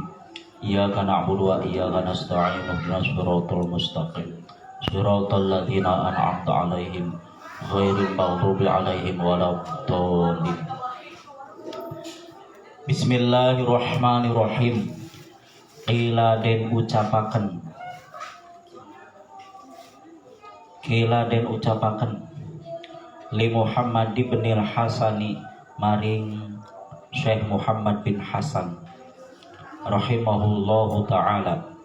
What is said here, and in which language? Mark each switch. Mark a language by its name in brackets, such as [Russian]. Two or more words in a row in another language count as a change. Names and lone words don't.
[Arabic] إياك نعبد وإياك نستعين اهدنا الصراط المستقيم. صراط الذين أنعمت عليهم غير المغضوب عليهم ولا الضالين. بسم الله الرحمن الرحيم. [Javanese] Qila den ucapaken li Muhammad bin Hasani maring Syekh Muhammad bin Hasan [Arabic] رحمه الله تعالى,